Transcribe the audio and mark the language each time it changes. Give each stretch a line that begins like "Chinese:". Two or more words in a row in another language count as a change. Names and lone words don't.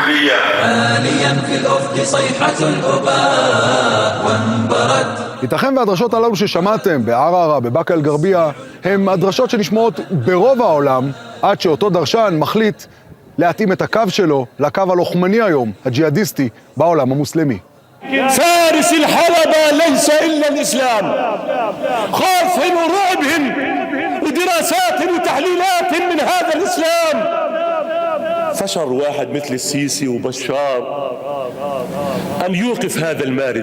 Arabic: الإسلامية. عاليا في الأفق صيحة الأباء وانبرت.
Hebrew: ייתכן והדרשות הללו ששמעתם בערערה, בבאקה אל-גרבייה, הם הדרשות שנשמעות ברוב העולם, עד שאותו דרשן מחליט להתאים את הקו שלו לקו הלוחמני היום, הג'יהאדיסטי, בעולם המוסלמי.
Arabic: فارس الحلبة ليس إلا الإسلام. خوفهم ورعبهم ودراسات وتحليلات من هذا الإسلام. فشر واحد مثل السيسي وبشار أن يوقف هذا المارد.